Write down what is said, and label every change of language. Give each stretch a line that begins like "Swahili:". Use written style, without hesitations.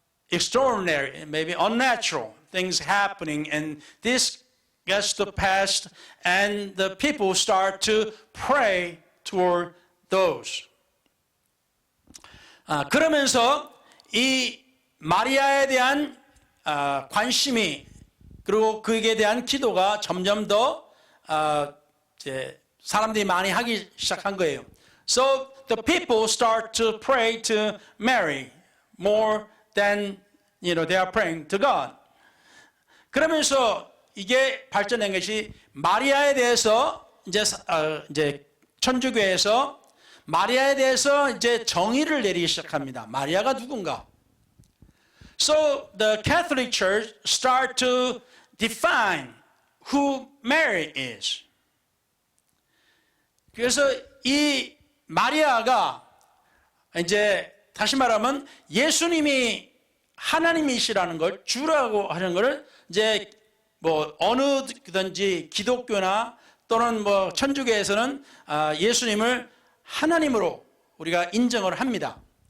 English: extraordinary, maybe unnatural things happening, and this gets to pass, and the people start to pray toward those.
Korean: 그러면서 이 마리아에 대한 관심이 그리고 그에 대한 기도가 점점 더 이제 사람들이 많이 하기 시작한 거예요.
English: So the people start to pray to Mary more than they are praying to God.
Korean: 그러면서 이게 발전된 것이 마리아에 대해서 이제 천주교에서 마리아에 대해서 이제 정의를 내리기 시작합니다. 마리아가 누군가?
English: So the Catholic Church start to define who Mary is.
Korean: 그래서 이 마리아가 이제 다시 말하면 예수님이 하나님이시라는 걸 주라고 하는 것을 이제 어느든지 기독교나 또는 천주교에서는 예수님을 하나님으로 우리가 인정을 합니다.